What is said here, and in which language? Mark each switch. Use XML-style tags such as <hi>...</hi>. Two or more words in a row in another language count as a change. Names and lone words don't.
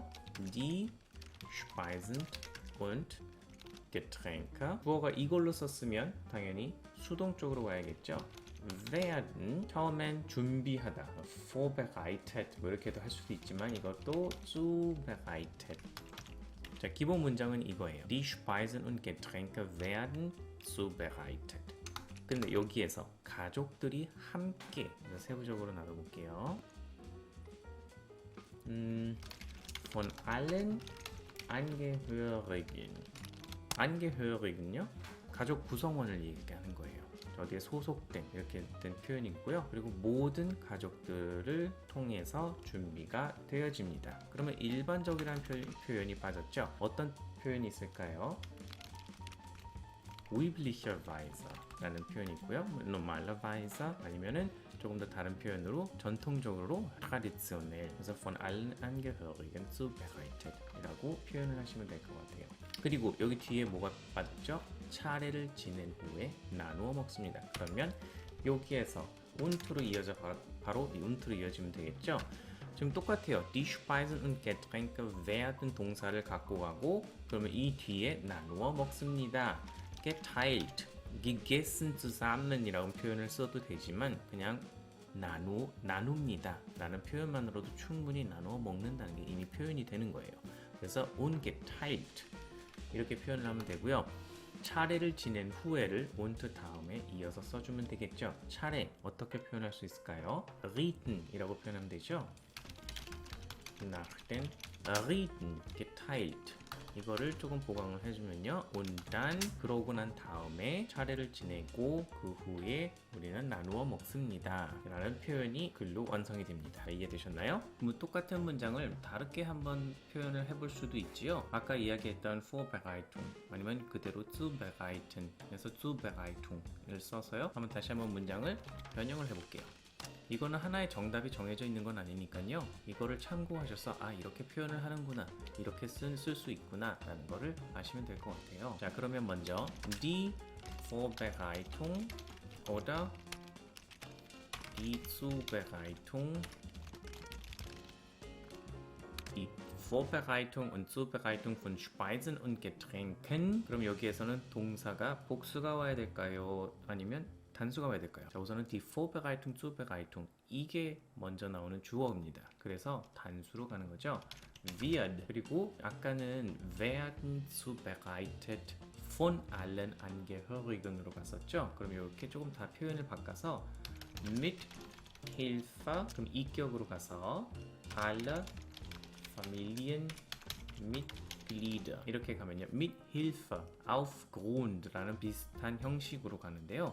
<de>Die Speisen und Getränke.</de> <ko>주어가 이걸로 썼으면 당연히 수동적으로 와야겠죠. werden 처음엔 준비하다, vorbereitet 뭐 이렇게도 할 수도 있지만 이것도 zubereitet. 자, 기본 문장은 이거예요.</ko> <de>Die Speisen und Getränke werden zubereitet.</de> <ko>근데 여기에서 가족들이 함께 세부적으로 나눠볼게요.</ko> <de>von allen Angehörigen. Angehörigen요?</de> <ko>가족 구성원을 얘기하는 거예요. 어디에 소속된 이렇게 된 표현이고요. 그리고 모든 가족들을 통해서 준비가 되어집니다. 그러면 일반적이라는 표현이 빠졌죠. 어떤 표현이 있을까요? üblicherweise 라는 표현이 있고요. normalerweise 아니면은 조금 더 다른 표현으로 전통적으로 traditionell, 그래서</ko> <de>von allen Angehörigen zubereitet</de> <ko>이라고 표현을 하시면 될 것 같아요. 그리고 여기 뒤에 뭐가 빠졌죠? 차례를 지낸 후에 나누어 먹습니다. 그러면 여기에서 unto로 이어져 바로 이 unto로 이어지면 되겠죠? 지금 똑같아요.</ko> <de>Die Speisen und Getränke werden</de> <ko>동사를 갖고 가고, 그러면 이 뒤에 나누어 먹습니다.</ko> <de>geteilt, gegessen zusammen</de> <ko>이라고 표현을 써도 되지만 그냥 나눕니다 라는 표현만으로도 충분히 나누어 먹는다는 게 이미 표현이 되는 거예요. 그래서 ungeteilt 이렇게 표현을 하면 되고요. 차례를 지낸 후에를 und 다음에 이어서 써주면 되겠죠. 차례 어떻게 표현할 수 있을까요? Riten 이라고 표현하면 되죠.</ko> <de>Nach den Riten geteilt</de> <ko>이거를 조금 보강을 해주면요.</ko> <de>und dann</de> <ko>그러고 난 다음에 차례를 지내고 그 후에 우리는 나누어 먹습니다 라는 표현이 글로 완성이 됩니다. 이해되셨나요? 뭐 똑같은 문장을 다르게 한번 표현을 해볼 수도 있지요. 아까 이야기했던 Vorbereitung 아니면 그대로 zubereiten 그래서 Zubereitung을 써서요. 한번 다시 한번 문장을 변형을 해볼게요. 이거는 하나의 정답이 정해져 있는 건 아니니까요. 이거를 참고하셔서 아 이렇게 표현을 하는구나, 이렇게 쓸 수 있구나 라는 거를 아시면 될 것 같아요. 자, 그러면 먼저</ko> <de>die Vorbereitung oder die Zubereitung, die Vorbereitung und Zubereitung von Speisen und Getränken.</de> <ko>그럼 여기에서는 동사가 복수가 와야 될까요? 아니면 단수가 와야 될까요? 자, 우선은</ko> <de>die Vorbereitung, Zubereitung</de> <ko>이게 먼저 나오는 주어입니다. 그래서 단수로 가는 거죠. wird. 그리고 아까는</ko> <de>werden zubereitet von allen Angehörigen</de> <ko>으로 갔었죠. 그럼 이렇게 조금 다 표현을 바꿔서</ko> <de>mit Hilfe,</de> <ko>그럼 이격으로 가서</ko> <de>alle Familienmitglieder</de> <ko>이렇게 가면요.</ko> <de>mit Hilfe,</de> <ko>aufgrund라는 비슷한 형식으로 가는데요.</ko>